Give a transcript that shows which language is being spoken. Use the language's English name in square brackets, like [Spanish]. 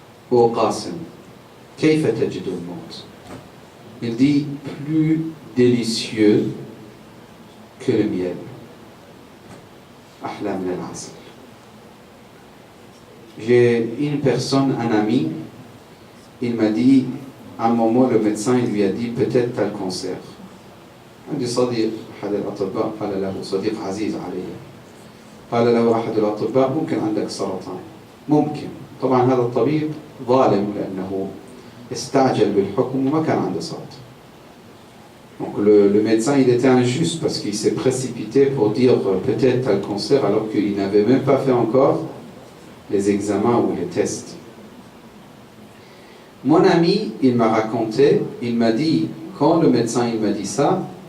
[French] Au Qasim, « [Arabic] Kayfa tajidu al-maut [French] » Il dit « plus délicieux que le miel ». [Arabic] Ahla min al-asal. [French] J'ai une personne, un ami, il m'a dit, à un moment, le médecin, il lui a dit, peut-être tu as le cancer. [Arabic] عندي صديق أحد الأطباء قال له صديق عزيز علي قال له أحد الأطباء ممكن عندك سرطان ممكن طبعا هذا الطبيب ظالم لأنه استعجل بالحكم وما كان عنده سرطان. [French] Donc le médecin, il était injuste parce qu'il s'est précipité pour dire peut-être tu as le cancer alors qu'il n'avait même pas fait encore les examens ou les tests. Mon ami, il m'a raconté, il m'a dit, quand le médecin il m'a dit ça,